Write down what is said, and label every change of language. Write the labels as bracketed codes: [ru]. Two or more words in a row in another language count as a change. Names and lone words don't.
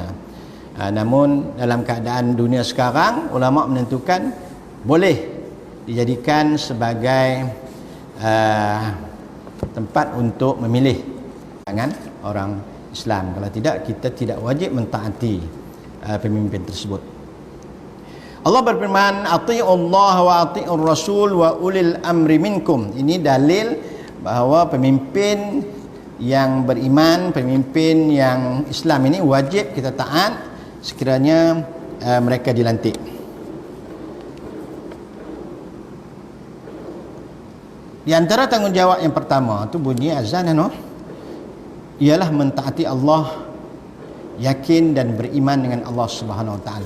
[ms] Namun dalam keadaan dunia sekarang, ulama menentukan boleh dijadikan sebagai tempat untuk memilih dengan orang Islam. Kalau tidak, kita tidak wajib mentaati pemimpin tersebut. Allah berfirman, [ar] "أطيعوا الله وأطيعوا الرسول وأولي الأمر منكم." [ms] Ini dalil bahawa pemimpin yang beriman, pemimpin yang Islam ini wajib kita taat sekiranya mereka dilantik. Di antara tanggungjawab yang pertama tu bunyi azan ialah mentaati Allah, yakin dan beriman dengan Allah [ar] سبحانه وتعالى.